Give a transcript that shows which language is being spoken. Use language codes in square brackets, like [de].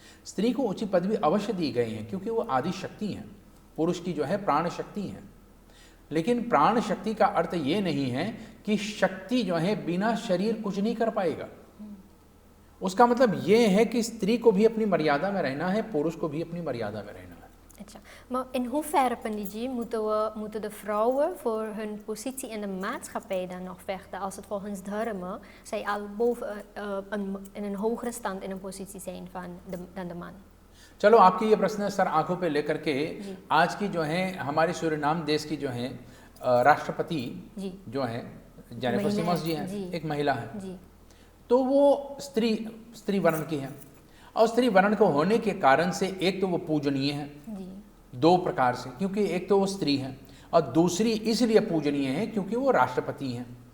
[hi] स्त्री को ऊंची पदवी अवश्य दी गई है क्योंकि वो आदि शक्ति है, पुरुष की जो है प्राण शक्ति है। लेकिन प्राण शक्ति का अर्थ ये नहीं है कि शक्ति जो है बिना शरीर कुछ नहीं कर पाएगा। उसका मतलब ये है कि स्त्री को भी अपनी मर्यादा में रहना है, पुरुष को भी अपनी मर्यादा में रहना है। [nl] अच्छा, maar in hoeverre, Panditji, moeten de vrouwen voor hun positie in de maatschappij dan nog vechten als het volgens dharma zij al boven in een hogere stand in een positie zijn dan de man? [hi] चलो, आपकी ये प्रश्न sir आंखों पे लेकर के आज की जो है हमारे सूरीनाम देश की जो है राष्ट्रपति जो है जेनिफर सिमोंस जी हैं, एक महिला है, तो वो स्त्री वर्ण की है, और स्त्री वर्ण को होने के कारण से एक तो वो पूजनीय है दो प्रकार से, क्योंकि एक तो वो स्त्री है और दूसरी इसलिए पूजनीय है क्योंकि वो राष्ट्रपति हैं।